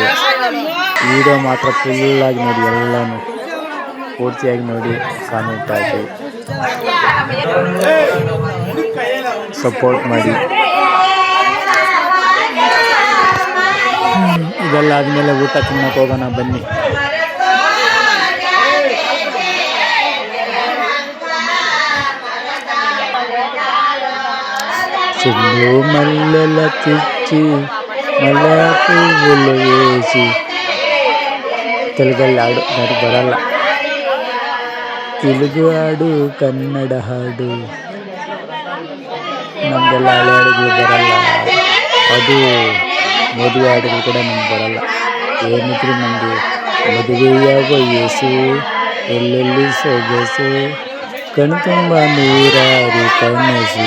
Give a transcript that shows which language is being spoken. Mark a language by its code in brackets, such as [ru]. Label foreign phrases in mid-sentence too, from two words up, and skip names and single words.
[kn] ವಿಡಿಯೋ ಮಾತ್ರ ಫುಲ್ಲಾಗಿ ನೋಡಿ, ಎಲ್ಲನೂ ಪೂರ್ತಿಯಾಗಿ ನೋಡಿ, ಕಾಮೆಂಟ್ ಹಾಕಿ, ಸಪೋರ್ಟ್ ಮಾಡಿ. ಇದೆಲ್ಲ ಆದಮೇಲೆ ಊಟ ತಿನ್ನಕ್ಕೆ ಹೋಗೋಣ ಬನ್ನಿ. [te] చెల్లు మల్లెల తెచ్చి మల్లె పువ్వులు వేసి. [kn] తెలుಗಲ್ಲಿ ಹಾಡು ನನಗೆ ಬರಲ್ಲ, ತೆಲುಗು ಹಾಡು, ಕನ್ನಡ ಹಾಡು, ನಮಗೆಲ್ಲ ಹಳೆ ಹಾಡುಗಳು ಬರಲ್ಲ. ಅದು ಮದುವೆ ಹಾಡುಗಳು ಕೂಡ ನಮ್ಗೆ ಬರಲ್ಲ. ಏನಿದ್ರು ನಮಗೆ ಮದುವೆಯ ವಯಸ್ಸು, ಎಲ್ಲೆಲ್ಲಿ ಸೊಗಸು, ಕಣ್ಣು ತುಂಬ ನೂರಾರು ಕನಸು.